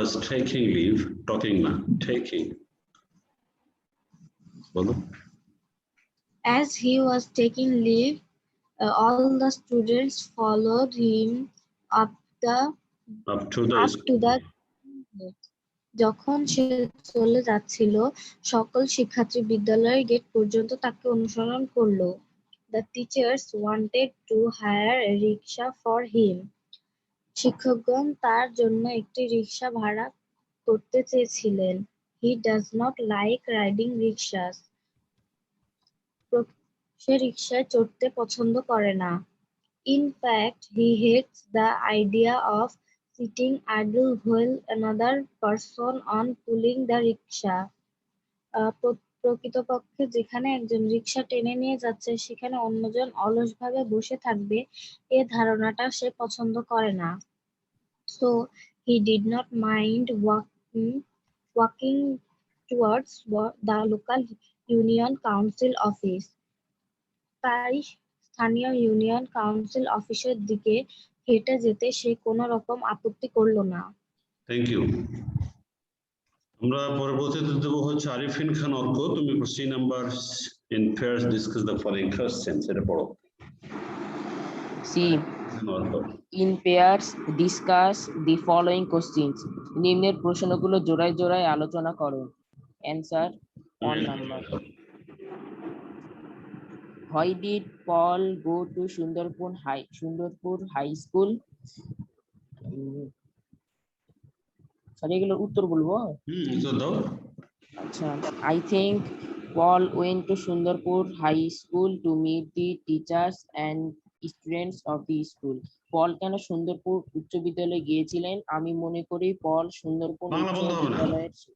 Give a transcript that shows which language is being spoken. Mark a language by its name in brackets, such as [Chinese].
[English] taking leave, talking না, taking. [Bangla] বলো। [English] As he was taking leave, all the students followed him up Up to the to the. [Bangla] যখন সে চলে যাচ্ছিল, সকল শিক্ষার্থী বিদ্যালয়ের গেট পর্যন্ত তাকে অনুসরণ করলো। [English] The teachers wanted to hire a rickshaw for him. [Bangla] শিক্ষকগণ তার জন্য একটি রিকশা ভাড়া করতে চেয়েছিলেন। [English] He does not like riding rickshaws. [Bangla] সে রিকশায় চড়তে পছন্দ করে না। [English] In fact, he hates the idea of sitting idle while another person on pulling the rickshaw. [Bangla] প্রকৃতপক্ষে যেখানে একজন রিকশা টেনে নিয়ে যাচ্ছে সেখানে অন্যজন অলসভাবে বসে থাকবে এ ধারণাটা সে পছন্দ করে না। [English] So he did not mind walking towards the local union council office. [Bangla] তাই স্থানীয় ইউনিয়ন কাউন্সিল অফিসের দিকে হেঁটে যেতে সে কোনো রকম আপত্তি করল না। [English] Thank you. [Bangla] আমরা পরবর্তীতে দেবো হচ্ছে আরিফিন খান অর্ক। তুমি C number [English] in pairs discuss the following questions, [Bangla] এটা পড়ো। [English] C in pairs discuss the following questions. [Bangla] নিম্নের প্রশ্নগুলো জোড়ায় জোড়ায় আলোচনা করো। [English] Answer 1 number. Why did Paul go to Sundarpur High School? [Bangla] Sorry, এগুলোর উত্তর বলবো। উত্তর দাও। [English] আচ্ছা, I think Paul went to Sundarpur High School to meet the teachers and students of the school. [Bangla] পল কেন সুন্দরপুর উচ্চ বিদ্যালয়ে গিয়েছিলেন? আমি মনে করি পল সুন্দরপুর উচ্চ বিদ্যালয়ের।